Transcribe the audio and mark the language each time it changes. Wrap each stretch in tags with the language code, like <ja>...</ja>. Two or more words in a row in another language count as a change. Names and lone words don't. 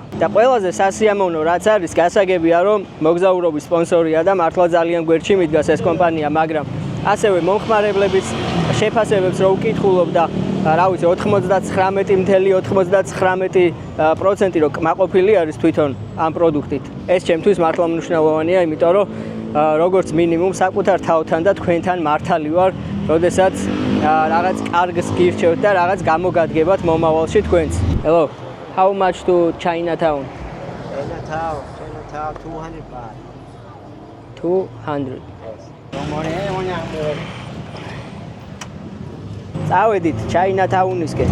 <ka>და ყველაზე სასიამოვნო რაც არის, გასაგებია, რომ მოგზაურობის სპონსორია და მართლა ძალიან გვერდში მიდგას ეს კომპანია, მაგრამ ასევე მომხმარებლებიც შეფასებებს რო უკითხულობ და რა ვიცი 99.99% რო კმაყოფილი არის თვითონ ამ პროდუქტით. ეს ჩემთვის მართლა მნიშვნელოვანია, იმიტომ რომ როგორც მინიმუმ საკუთარ თავთან და თქვენთან მართალი ვარ, როდესაც რაღაც კარგს გირჩევთ და რაღაც გამოგადგებათ მომავალში თქვენც.</ka> <en>Hello, how much to Chinatown? Chinatown 200 baht. 200. Yes.</en> <ka>წავედით Chinatown-ისკენ.</ka>